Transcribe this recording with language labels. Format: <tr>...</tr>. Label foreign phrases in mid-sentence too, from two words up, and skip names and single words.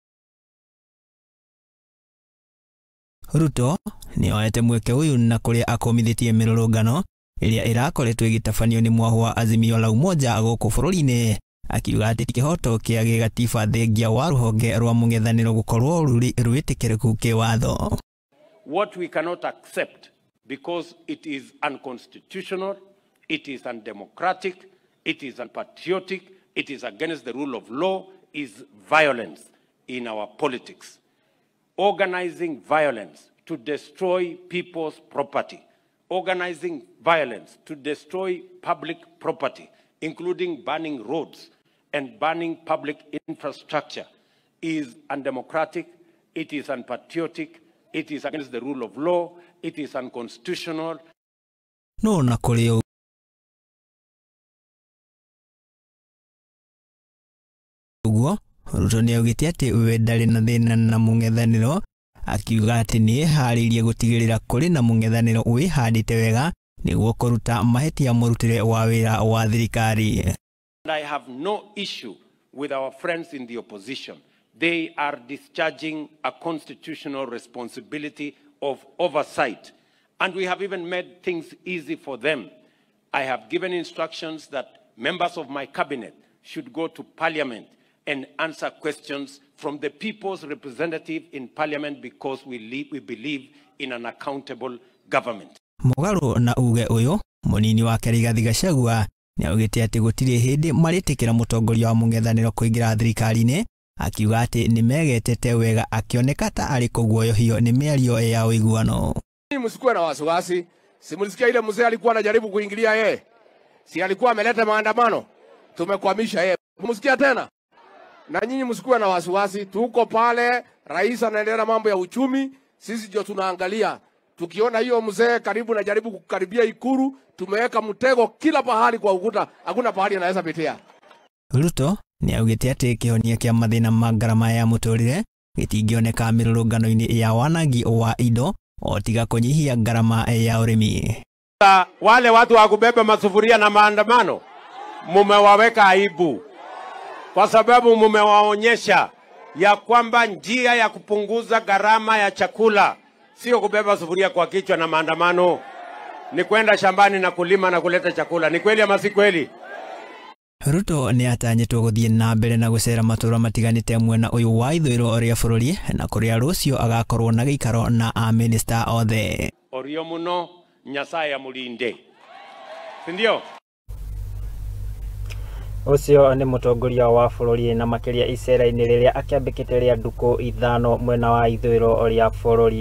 <ki>Ruto ni oete mweke uyu na kuria akomithĩtie mirurungano ĩrĩa ĩrakoretwo ĩgĩtabanio nĩ mwahu wa Azimio la Umoja gũkũ bũrũri-inĩ, akiuga ati kihoto kia gĩgatiba thengia wa ruhonge rwa Mungethaniro gukorwo rwitikiriku kiwatho.</ki> <en>What we cannot accept because it is unconstitutional, it is undemocratic, it is unpatriotic, it is against the rule of law is violence in our politics. Organizing violence to destroy people's property, organizing violence to destroy public property, including burning roads and burning public infrastructure, is undemocratic, it is unpatriotic, it is against the rule of law, it is unconstitutional.</en> <ki>No na kuri uguo Ruto ni augite ati we ndarĩ na thĩna na Mungethaniro, akiuga ati ni eharĩirie gutigirira kuri na Mungethaniro wihandite wega niguo kuruta mahitia murutire wa wira wa thirikari.</ki> <en>And I have no issue with our friends in the opposition. They are discharging a constitutional responsibility of oversight, and we have even made things easy for them. I have given instructions that members of my cabinet should go to Parliament and answer questions from the people's representative in Parliament because we believe in an accountable government.</en> <ki>Mugaru na uge uyu munini wa Rigathi Gachagua ni augite ati gutire hindi maritikira mutongoria wa Mungethaniro kuingira thirikari-ini, akiuga ati ni megetete wega akioneka ta ari kuguoyohio ni mĩario ya ũiguano.</ki> <sw>Msikuwe na wasiwasi, simulisikia ile mzee alikuwa anajaribu kuingilia yeye, si alikuwa ameleta maandamano, tumekwamisha yeye, msikia tena. Na nyinyi msikuwe na wasiwasi, tuko pale, rais anaendelea mambo ya uchumi, sisi ndio tunaangalia. Tukiona hiyo mzee karibu na jaribu kukaribia Ikuru, tumeweka mtego kila pahali kwa ukuta, hakuna pahali anaweza pitia.</sw> <ki>Ruto ni augite ati kihonia kia mathina ma ngarama ya muturire gitingioneka mirurungano-ini ya wanagi wa indo otiga kunyihia ngarama ya urimi.</ki> <sw>Wale watu wa kubeba masufuria na maandamano mumewaweka aibu, kwa sababu mumewaonyesha ya kwamba njia ya kupunguza gharama ya chakula sio kubeba sufuria kwa kichwa na maandamano, ni kwenda shambani na kulima na kuleta chakula. Ni kweli ama si kweli?</sw> <ki>Ruto ni atanyitwo guthie na mbere na gucera matura matiganite mwena uyu wa ithũĩro ria bũrũri na kuria rucio agakorwo na gĩikaro na a minister othe.</ki> <sw>Orio muno Nyasaye amulinde, sindio?</sw> <ki>Ucio ni mutongoria wa bũrũri na makĩria icera-inĩ rĩrĩa akĩambĩkĩte rĩa ndukũ ithano mwena wa ithũĩro ria bũrũri.</ki>